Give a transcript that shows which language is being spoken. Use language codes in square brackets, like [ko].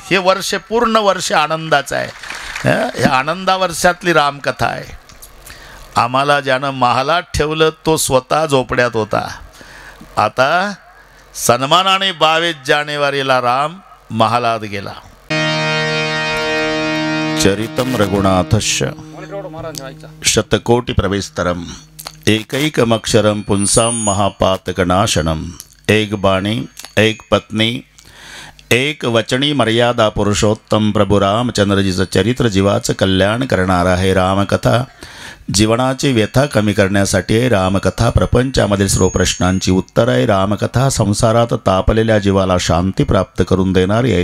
[mr] हे वर्ष पूर्ण वर्ष आनंदाचं आहे. हे आनंदा वर्षातली रामकथा आहे. आम्हाला ज्यानं महालात ठेवलं तो स्वतः झोपड्यात होता. आता सन्मानाने 22 जानेवारीला राम महालात गेला. [sa] चरितम रघुनाथस्य शतकोटी प्रवेस्तरम एकैकमक्षरम पुंसाम महापातकनाशनम. [mr] एक बाणी एक पत्नी एक वचनी मर्यादा पुरुषोत्तम प्रभू रामचंद्रजीचं चरित्र जीवाचं कल्याण करणारा आहे. रामकथा जीवनाची व्यथा कमी करण्यासाठी आहे. रामकथा प्रपंचामधील सर्व प्रश्नांची उत्तर आहे. रामकथा संसारात तापलेल्या जीवाला शांती प्राप्त करून देणारी आहे.